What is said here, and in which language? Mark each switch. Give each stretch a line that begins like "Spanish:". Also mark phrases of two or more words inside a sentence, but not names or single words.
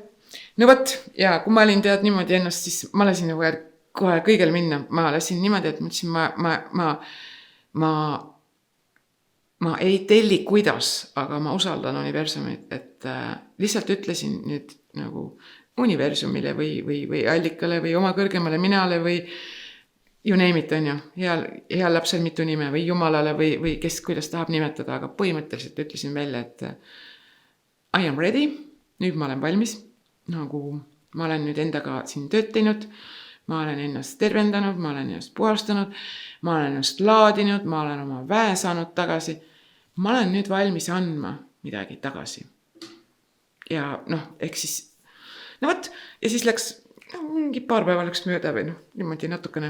Estonian: No võt, ja kui ma olin tead niimoodi ennast, siis ma lasin nagu kohe kõigel minna. Ma lasin niimoodi, et mõtlesin, ma ei telli kuidas, aga ma usaldan universumit, et lihtsalt ütlesin nüüd nagu universumile või allikale või oma kõrgemale minale või
English: you name it,
Estonian: on ju, hea lapsel mitu nime või jumalale või kes kuidas tahab nimetada, aga põhimõtteliselt ütlesin välja, et
English: I am ready,
Estonian: nüüd ma olen valmis, nagu ma olen nüüd endaga siin tööd teinud, ma olen ennast tervendanud, ma olen ennast puhastanud, ma olen ennast laadinud, ma olen oma väe saanud tagasi. Ma olen nüüd valmis andma midagi tagasi. Ja ehk siis, võt, ja siis läks, mingi paar päeva läks mööda või niimoodi natukene.